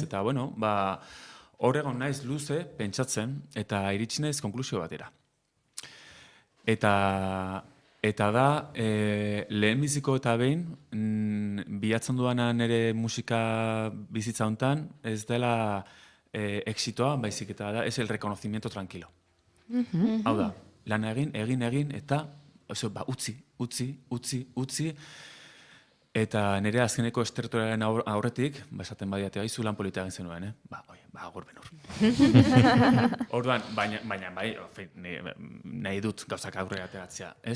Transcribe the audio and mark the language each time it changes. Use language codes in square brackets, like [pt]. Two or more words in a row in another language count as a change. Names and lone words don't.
[eu] Eta, hor egon naiz luze pentsatzen, eta iritsi naiz konklusio batera. Eta da, lehenbiziko eta behin, bilatzen duana nire musika bizitza hontan, ez dela exitoa, baizik eta da, ez [es] el reconocimiento tranquilo. [eu] Hau da, lana egin, eta utzi, eta nire azkeneko estertoraren aurretik, esaten badiatea izu lan polita egin zenuen, gurben hor. Orduan, baina nahi dut gauzak aurrera ateratzea, ez?